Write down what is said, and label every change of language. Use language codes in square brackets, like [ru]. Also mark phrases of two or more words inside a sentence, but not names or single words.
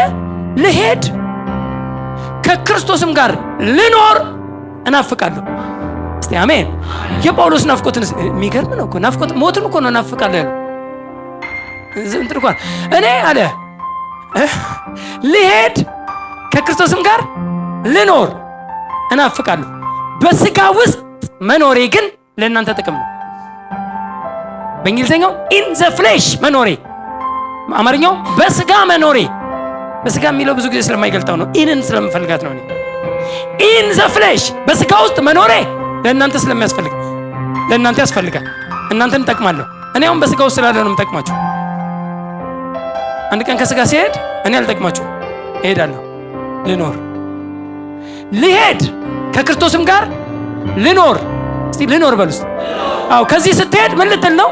[am] ልሄድ ከክርስቶስም ጋር ልኖር እናፍቃለሁ። እስቲ አሜን። የጳውሎስ ናፍቆትን የሚገርም ነው እኮ። ናፍቆት ሞትን እኮ ነው እናፍቃለሁ ያለው። እንኳን እኔ አለ ልሄድ ከክርስቶስም ጋር ልኖር እናፍቃለሁ፣ በስጋ ውስጥ መኖሬ ግን ለእናንተ ጥቅም ነው። በእንግሊዝኛው [en] in the flesh [am] መኖሬ፣ አማርኛው በስጋ መኖሬ። በስጋ የሚለው ብዙ ጊዜ ስለማይገልጣው ነው፣ ኢንን ስለምፈልጋት ነው። [en] in the flesh [am] በስጋ ውስጥ መኖሬ ለእናንተ ስለሚያስፈልግ ለእናንተ ያስፈልጋል። እናንተን እጠቅማለሁ። እኔ አሁን በስጋ ውስጥ ስላለ ነው የምጠቅማችሁ። አንድ ቀን ከስጋ ሲሄድ እኔ አልጠቅማችሁ እሄዳለሁ። ልሄድ ከክርስቶስም ጋር ልኖር። እስቲ ልኖር በሉ። አዎ ከዚህ ስትሄድ ምን ልትል ነው?